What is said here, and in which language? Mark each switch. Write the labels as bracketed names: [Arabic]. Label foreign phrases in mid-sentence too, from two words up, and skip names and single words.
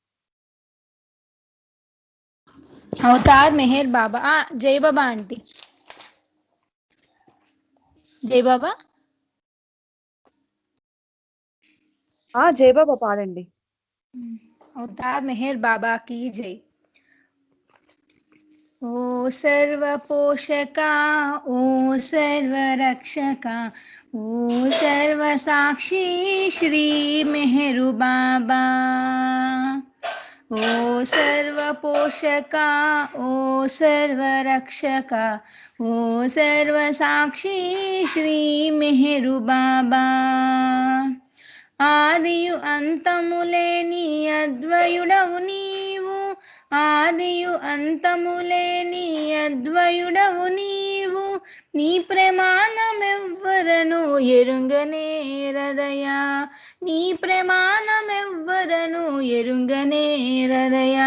[Telugu] అవతార్ మెహర్ బాబా జై బాబా ఆంటీ. జై బాబా. జై బాబా పాడండి. అవతార్ మెహర్ బాబా की జై. [Hindi] ओ सर्व पोषका ओ सर्व रक्षका ओ सर्व साक्षी श्री मेहरु बाबा. ओ सर्व पोषका ओ सर्व रक्षका ओ सर्व साक्षी श्री मेहरु बाबा. [Telugu] ఆదియు అంతములేని అద్వయుడవు నీవు ఆదియు అంతములేని అద్వయుడవు నీవు నీ ప్రమాణమెవ్వరను ఎరుంగనేరదయా నీ ప్రమాణమెవ్వరను ఎరుంగనేరదయా.